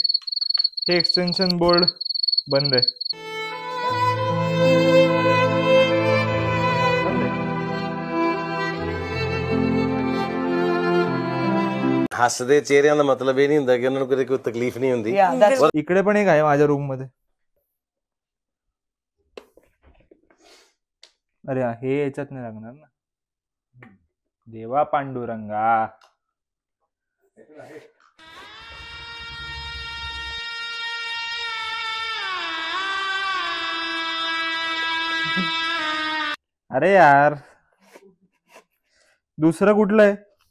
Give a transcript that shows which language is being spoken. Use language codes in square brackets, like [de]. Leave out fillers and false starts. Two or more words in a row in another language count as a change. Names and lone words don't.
[mr] हे [en] extension board [mr] बंद आहे. [pa] ਹੱਸਦੇ ਚਿਹਰਿਆਂ ਦਾ ਮਤਲਬ ਇਹ ਨਹੀਂ ਹੁੰਦਾ ਕਿ ਉਹਨਾਂ ਨੂੰ ਕਦੇ ਕੋਈ ਤਕਲੀਫ ਨਹੀਂ ਹੁੰਦੀ. [mr] इकडे पण एक आहे माझ्या रूम मध्ये. अरे हे याच्यात नाही लागणार ना. देवा पांडुरंगा. अरे यार दुसरं कुठलं आहे?